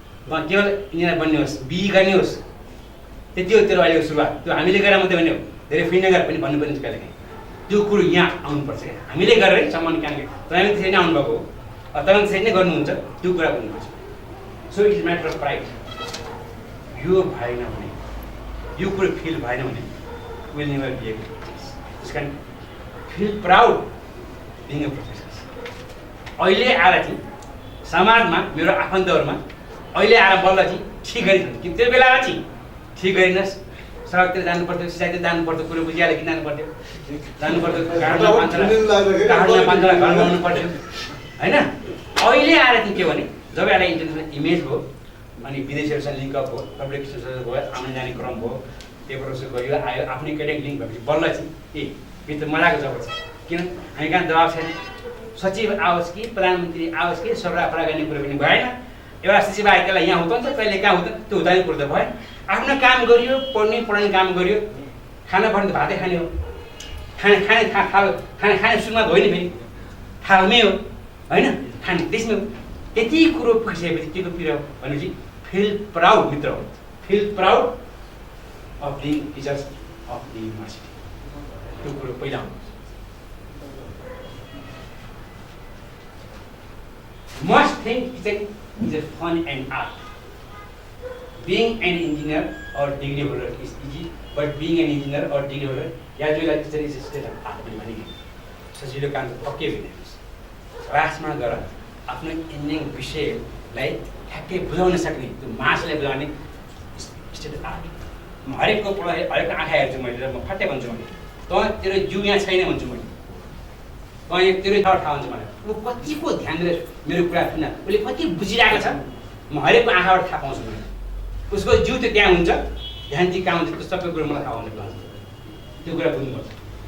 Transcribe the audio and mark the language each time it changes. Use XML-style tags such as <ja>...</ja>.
<ne>म केवल इन्जिनियर बन्ने होस् बिई गर्ने होस् त्यति हो तेरो अहिलेको सुरुवात त्यो हामीले गरेर मात्रै भन्ने हो धेरै फ्री नगर पनि भन्नु पर्ने कहिले काहीँ त्यो कुरो यहाँ आउनुपर्छ क्या हामीले गरेर सम्मान क्यान तपाईँ त्यसरी नै आउनुभएको हो तपाईँ त्यसरी नै गर्नुहुन्छ त्यो कुरा भन्नुपर्छ</ne> <en>so it is matter of pride</en> <ne>यो भएन भने यो कुरो फिल भएन भने</ne> <en>will never be able to do this. You can feel proud being a professor.</en> <ne>अहिले आएर चाहिँ समाजमा मेरो आफन्तहरूमा अहिले आएर बल्ल चाहिँ ठिक गरिदिन्छ कि त्यो बेलामा चाहिँ ठिक गरिदिनुहोस् सडकतिर जानु पर्थ्यो सिसाइतिर जानु पर्थ्यो कुरो बुझिहाल्यो कि जानु पर्थ्यो काठमा पाँचवटा घर बनाउनु पर्थ्यो होइन अहिले आएर चाहिँ के भने जब एउटा इन्टरनेसनल इमेज भयो अनि विदेशीहरूसँग लिङ्कअप भयो पब्लिकेसनहरू भयो आउने जाने क्रम भयो पेपरहरू गयो आयो आफ्नै केटेगरी लिङ्क भएपछि बल्ल चाहिँ यो त मजाको जब छ किन हामी कहाँ दबाब छैन सचिव आओस् कि प्रधानमन्त्री आओस् कि सफा गर्ने कुरो पनि भएन एउटा सचिव आयो त्यसलाई यहाँ हुँदैन कहिले कहाँ हुँदैन त्यो हुँदैन कुरो त भएन आफ्नो काम गरियो पढाउने काम गरियो खाना पर्ने त भातै खाने हो खाने सुरुमा होइन फेरि थालमै हो होइन खाने त्यसमै हो त्यति कुरो पुगिसकेपछि के को पिरो भनेपछि</ne> <en>Feel proud मित्र हो feel proud of being teachers of the university.</en> <ne>त्यो कुरो पहिला आउनुपर्छ</ne> <en>must think teaching is a fun and art. Being an engineer or degree holder is easy, but being an engineer or degree holder, graduate teacher is a state of art.</en> <ne>सजिलो काम त पक्कै होइन क्लासमा गएर आफ्नो इन्जिनियरिङ विषयलाई ठ्याक्कै बुझाउन सक्ने त्यो मासलाई बुझाउने स्टेट अफ आर्ट हरेकको पढाइ हरेकको आँखा हेर्छु मैले म फट्टै भन्छु मैले तँ तेरो जिउ यहाँ छैन भन्छु मैले तँ तेरो ठाउँ हुन्छ मलाई ऊ कतिको ध्यान दिएर मेरो कुरा सुन उसले कति बुझिरहेको छ म हरेकको आँखाबाट थाहा पाउँछु मैले उसको जिउ त त्यहाँ हुन्छ ध्यान चाहिँ कहाँ हुन्छ त्यो सबै कुरो मलाई थाहा हुन्छ त्यो कुरा बुझ्नुपर्छ</ne>